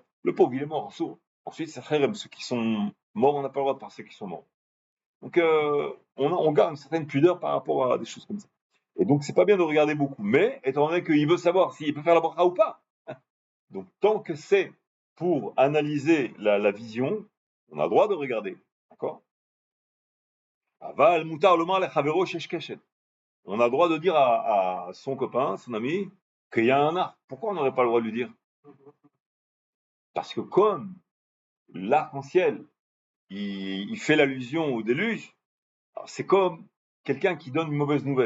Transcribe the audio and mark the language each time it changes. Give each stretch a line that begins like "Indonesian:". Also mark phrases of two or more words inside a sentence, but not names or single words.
French: Le pauvre, il est mort, sourd. Ensuite, ça ferait ceux qui sont morts, on n'a pas le droit de parler de ceux qui sont morts. Donc on garde une certaine pudeur par rapport à des choses comme ça. Et donc c'est pas bien de regarder beaucoup, mais étant donné qu'il veut savoir s'il peut faire la bracha ou pas. Donc tant que c'est pour analyser la vision, on a le droit de regarder. D'accord?
Hebrew: אבל מותר לומר לחברו שיש קשת.
French: On a le droit de dire à son copain, son ami, qu'il y a un arc. Pourquoi on n'aurait pas le droit de lui dire? Parce que comme l'arc-en-ciel, il fait l'allusion au déluge, alors c'est comme quelqu'un qui donne une mauvaise nouvelle.